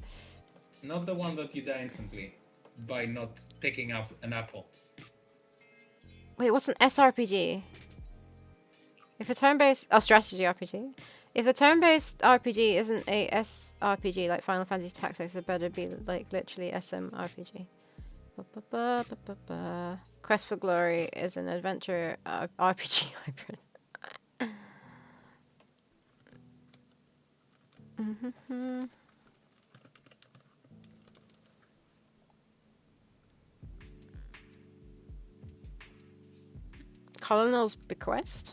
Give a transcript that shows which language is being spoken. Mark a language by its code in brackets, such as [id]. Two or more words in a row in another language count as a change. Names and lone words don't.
[en] Not the one that you die instantly by not picking up an apple. Wait, what's an SRPG? If a turn-based strategy RPG. If the turn-based RPG isn't a SRPG like Final Fantasy Tactics, it better be like literally SMRPG. Ba-ba-ba-ba-ba-ba. Quest for Glory is an adventure RPG hybrid. Colonel's Bequest.